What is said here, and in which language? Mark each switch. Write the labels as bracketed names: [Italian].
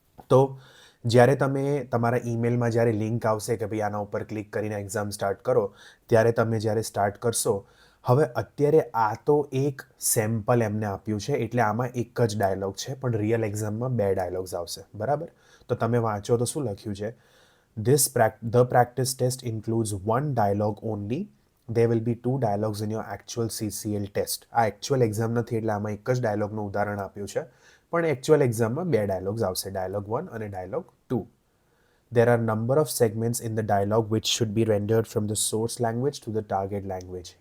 [Gujarati] તો જ્યારે તમે તમારા ઈમેલમાં જ્યારે લિંક આવશે કે ભાઈ આના ઉપર ક્લિક કરીને એક્ઝામ સ્ટાર્ટ કરો, ત્યારે તમે જ્યારે સ્ટાર્ટ કરશો, હવે અત્યારે આ તો એક સેમ્પલ એમને આપ્યું છે એટલે આમાં એક જ ડાયલોગ છે, પણ રિયલ એક્ઝામમાં બે ડાયલોગ્સ આવશે, બરાબર? તો તમે વાંચો તો શું લખ્યું છે? [English] The practice test includes one dialogue only. There will be two dialogues in your actual CCL test. [Gujarati] આ એકચ્યુઅલ એક્ઝામ નથી એટલે આમાં એક જ ડાયલોગનું ઉદાહરણ આપ્યું છે, પણ એકચ્યુઅલ એક્ઝામમાં બે ડાયલોગ્સ આવશે, ડાયલોગ 1 અને dialog 2. [English] There are number of segments in the dialogue which should be rendered from the source language to the target language.